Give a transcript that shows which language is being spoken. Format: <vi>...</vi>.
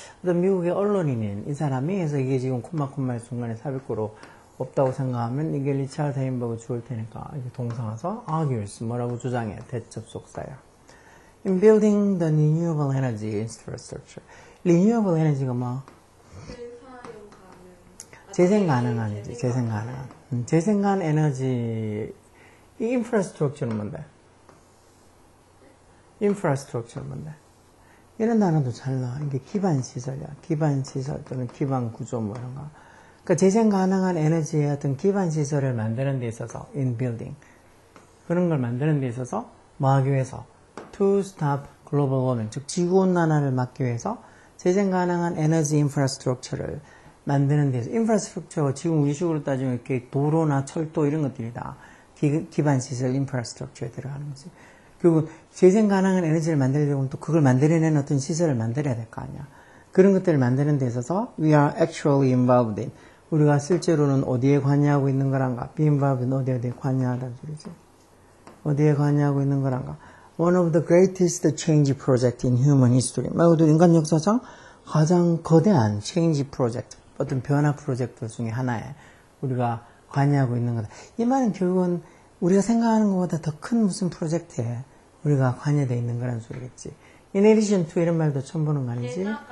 <ko>어떤 미국의 언론인인 이 사람이, 그래서 이게 지금 콤마의 중간에 삽입구로 없다고 생각하면 이게 리차드 헤인버그 주어일 테니까 이게 동사와서 argues 뭐라고 주장해. 대접속사야.</ko> <en>In building the renewable energy infrastructure. renewable energy</en> <ko>가 뭐? 재생 가능한이지. 재생 가능한. 재생 가능 에너지. 이 인프라스트럭처는 뭔데? 인프라스트럭처는 뭔데? 이런 단어도 잘 나와. 이게 기반 시설이야. 기반 시설 또는 기반 구조 뭐 이런 거. 그러니까 재생 가능한 에너지의 어떤 기반 시설을 만드는 데 있어서</ko> <en>in building</en> <ko>그런 걸 만드는 데 있어서 뭐 하기 위해서</ko> <en>to stop global warming</en> <ko>즉 지구 온난화를 막기 위해서 재생 가능한 에너지 인프라스트럭처를 만드는 데서 인프라스트럭처가 지금 우리 식으로 따지면 이렇게 도로나 철도 이런 것들이 다 기반 시설 인프라스트럭처에 들어가는 거지. 그리고 재생 가능한 에너지를 만들려면 또 그걸 만들어내는 어떤 시설을 만들어야 될 거 아니야. 그런 것들을 만드는 데 있어서</ko> <en>we are actually involved in</en> <ko>우리가 실제로는 어디에 관여하고 있는 거란가?</ko> <en>be involved in</en> <ko>어디에 관여하다는 소리지. 어디에 관여하고 있는 거란가?</ko> <en>One of the greatest change project in human history.</en> <ko>말 그대로 인간 역사상 가장 거대한</ko> <en>change project,</en> <ko>어떤 변화 프로젝트 중에 하나에 우리가 관여하고 있는 거다. 이 말은 결국은 우리가 생각하는 것보다 더 큰 무슨 프로젝트에 우리가 관여되어 있는 거란 소리겠지.</ko> <en>In addition to</en> <ko>이런 말도 처음 보는 거 아니지?</ko>